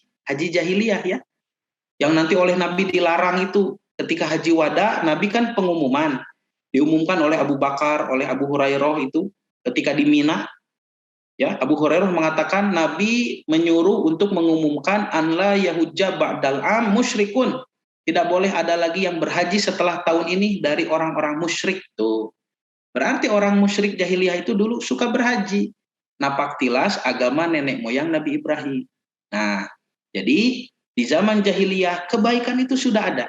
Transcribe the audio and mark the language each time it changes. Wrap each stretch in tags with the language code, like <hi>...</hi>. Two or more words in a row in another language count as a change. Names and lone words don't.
<id>Haji jahiliyah, ya. Yang nanti oleh Nabi dilarang itu. Ketika haji wada, Nabi kan pengumuman. Diumumkan oleh Abu Bakar, oleh Abu Hurairah itu ketika di Mina, ya, Abu Hurairah mengatakan Nabi menyuruh untuk mengumumkan</id> <ar>أن لا يحج بعد العام مشركون.</ar> <id>Tidak boleh ada lagi yang berhaji setelah tahun ini dari orang-orang musyrik tuh. Berarti orang musyrik jahiliyah itu dulu suka berhaji. Napak tilas agama nenek moyang Nabi Ibrahim. Nah, jadi di zaman jahiliyah kebaikan itu sudah ada.</id>